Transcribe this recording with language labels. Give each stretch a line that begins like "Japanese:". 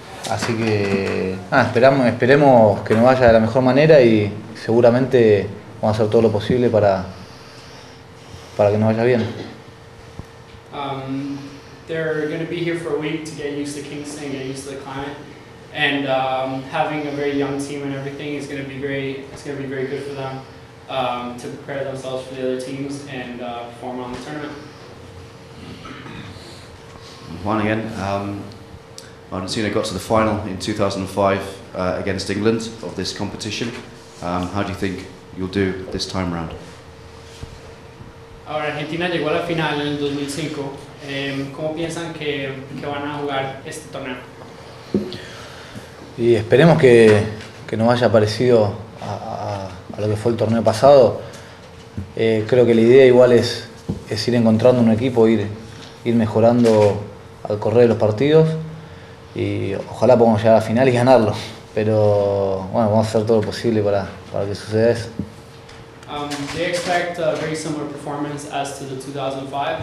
Spanish: Así que esperemos que nos vaya de la mejor manera y seguramente vamos a hacer todo lo posible para que nos vaya bien.
English: They're going to be here for a week to get used to Kingston, get used to the climate, and having a very young team and everything is going to be very good for them to prepare themselves for the other teams and perform on the tournament. Juan again. Argentina got to the final in 2005 against England of this competition. How do you think you'll do this time around?
Spanish: Ahora, Argentina llegó a la final en el 2005. ¿Cómo piensan que van a jugar este torneo? Y esperemos que nos vaya parecido a lo que fue el torneo pasado. Creo que la idea igual es ir encontrando un equipo, ir mejorando al correr de los partidos y ojalá podamos llegar a la final y ganarlo. Pero bueno, vamos a hacer todo lo posible para que suceda eso.
English: They expect a very similar performance as to the 2005.